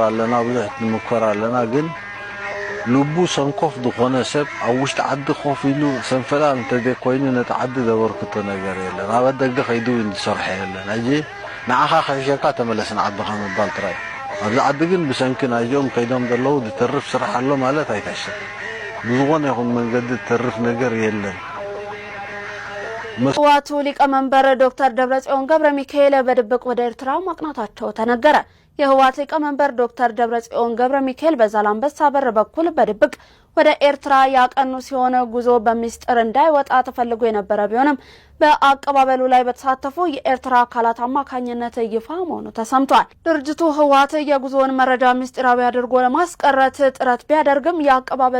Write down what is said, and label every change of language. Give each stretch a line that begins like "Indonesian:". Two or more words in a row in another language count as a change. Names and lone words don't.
Tigrinya: ኣለና ብዙሕ ንምከር ኣለና ግን ልቡ ሰንኮፍ ዝኾነ ሰብ ኣብ ውሽጢ ዓዲ ኮፍ ኢሉ ሰንፈላል እንተዘይ ኮይኑ ነቲ ዓዲ ዘበርክቶ ነገር የለን ኣብ ደገ ከይዱ ዝሰርሐ የለን ሕጂ ንዓኻ ከሕሸካ ተመለስ ንዓድኻ ምባል ጥራይ ኣብዚ ዓዲ ግን ብሰንኪ ናይዞም ከይዶም ዘለዉ ዝተርፍ ስራሕ ኣሎ ማለት ኣይተሕሰብ ብዝኾነ ይኹን መንገዲ ዝተርፍ ነገር የለን
Amharic: ህወሓቱ ሊቀመንበር ዶክተር ደብረጽዮን ገብረ ሚካኤል በድብቅ ወደ ኤርትራ ማቅናታቸው ተነገረ። የህወሓት ሊቀመንበር ዶክተር ደብረጽዮን ገብረ ሚካኤል በዛላምበሳ በር በኩል በድብቅ ወደ ኤርትራ ያቀኑ ሲሆን ጉዞ በሚስጥር እንዳይወጣ ተፈልጎ የነበረ ቢሆንም በአቀባበሉ ላይ በተሳተፉ የኤርትራ አካላት አማካኝነት ይፋ መሆኑ ተሰምቷል። ድርጅቱ ህወሓት የጉዞውን መረጃ ምስጢራዊ አድርጎ ለማስቀረት ጥረት ቢያደርግም የአቀባበሉ